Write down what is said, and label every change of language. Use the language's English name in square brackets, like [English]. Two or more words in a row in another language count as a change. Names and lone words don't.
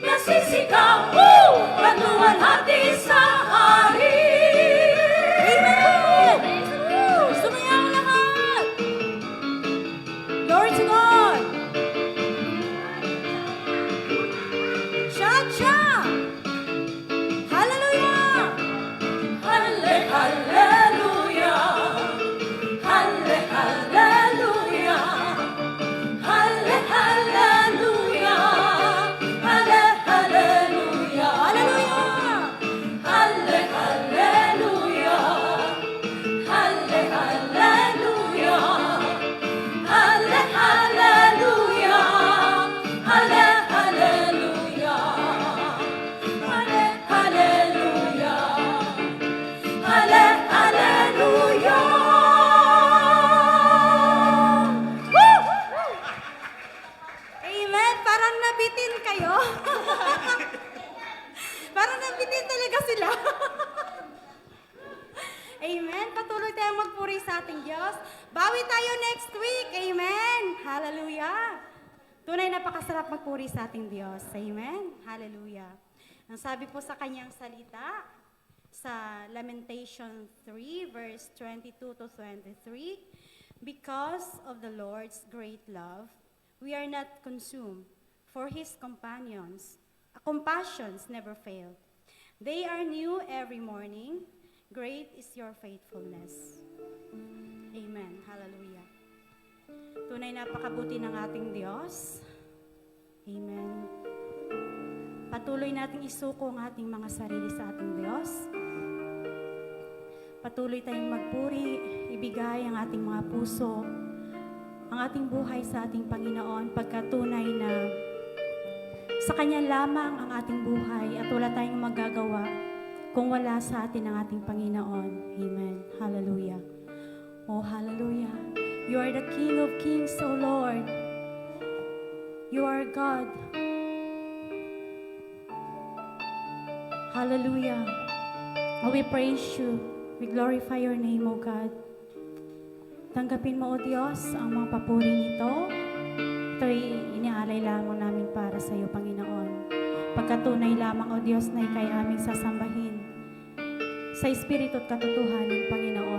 [Filipino] magsisigaw, magluwalhati sa hari. Amen! Sumayaw lahat! [English] Glory to God! Cha-cha! Hallelujah! Halle, hallelujah. Halle, hallelujah. Halle, hallelujah. Halle, hallelujah. Hallelujah! Halle, hallelujah. Halle, hallelujah. Halle, hallelujah. Halle, hallelujah. Halle, hallelujah. Halle, hallelujah. Amen! [Filipino] Parang nabitin kayo. Parang nabitin talaga sila. Amen. Patuloy tayong magpuri sa ating Diyos. Bawi tayo [English] next week. [Filipino] Amen. Hallelujah. Tunay napakasarap magpuri sa ating Diyos. [English] Amen. Hallelujah. [Filipino] Ang sabi po sa kanyang salita, [English] sa Lamentation 3, verse 22 to 23, because of the Lord's great love, we are not consumed, for His compassions never fail. They are new every morning. Great is your faithfulness. Amen. Hallelujah. [Filipino] Tunay napakabuti ng ating Diyos. Amen. Patuloy nating isuko ang ating mga sarili sa ating Diyos. Patuloy tayong magpuri, ibigay ang ating mga puso, ang ating buhay sa ating Panginoon, pagkatunay na sa Kanya lamang ang ating buhay at wala tayong magagawa kung wala sa atin ang ating Panginoon. [English] Amen. Hallelujah. Oh, hallelujah. You are the King of Kings, O Lord. You are God. Hallelujah. Oh, we praise you. We glorify your name, O God. [Filipino] Tanggapin mo, O Diyos, ang mga papuri nito. Ito'y inialay lamang namin para sa iyo, Panginoon. Pagkatunay lamang, O Diyos, na ikay aming sasambahin sa Espiritu at katotohanan, Panginoon.